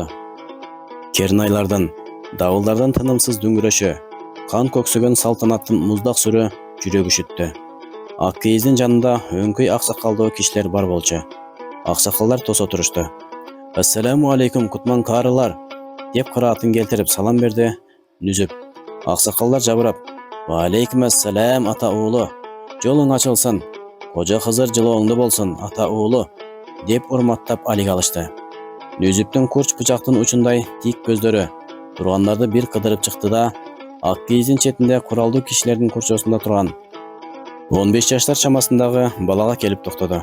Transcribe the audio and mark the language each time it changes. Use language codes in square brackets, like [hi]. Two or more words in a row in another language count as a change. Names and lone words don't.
[ky] Кернайлардын, давылдардан тынымсыз дүңгүрөшү, кан көксөгөн салтанаттын муздак сүрү жүрөк үшүттү. Ак кийиздин жанында өңкөй аксакалдуу кишилер бар болчу. Аксакалдар тосо турушту. [ar] السلام عليكم [ky] кутман каарылар, деп кыраатын келтирип салам берди Нүзүп. Аксакалдар жабырап, [ar] وعليكم السلام [ky] ата уулу, жолуң ачылсын, кожо Кызыр жылооңдо болсун ата уулу, деп урматтап алик алышты. Нүзүптүн курч бычактын учундай тик көздөрү тургандарды бир кыдырып чыкты да, ак кийиздин четинде куралдуу кишилердин курчосунда турган 15 жаштар чамасындагы балага келип токтоду.